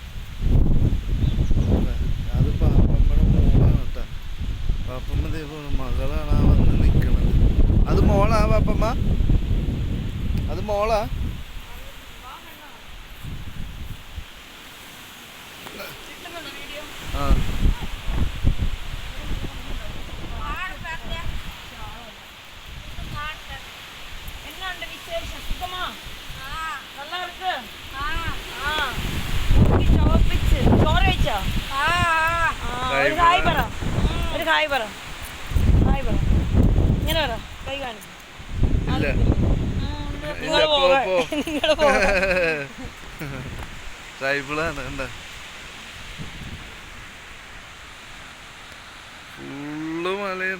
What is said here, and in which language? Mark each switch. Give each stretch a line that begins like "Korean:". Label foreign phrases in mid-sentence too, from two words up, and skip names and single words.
Malayalam: അത് പാപ്പമ്മയുടെ മോളാണ് കേട്ടാ. പാപ്പമ്മ ദേവ മകളാണ് ആ വന്ന് നിക്കണത്. അത് മോളാ പാപ്പമ്മ? അത് മോളാ? ആ
Tamil: என்னண்டு விசேஷம்? சுகமா? நல்லா இருக்கு.
Malayalam: ചോറ് കഴിച്ചോ? ഒരു ഹായ് പറ, ഒരു ഹായ് പറ, ഹായ് പറ. ഇങ്ങനെ പറ, കൈ കാണിച്ചു. ഇല്ല, നിങ്ങൾ പോകാ, നിങ്ങൾ പോകാ. ട്രൈബിളാണ്. കണ്ട, ഫുള്ള് മലയാണ്.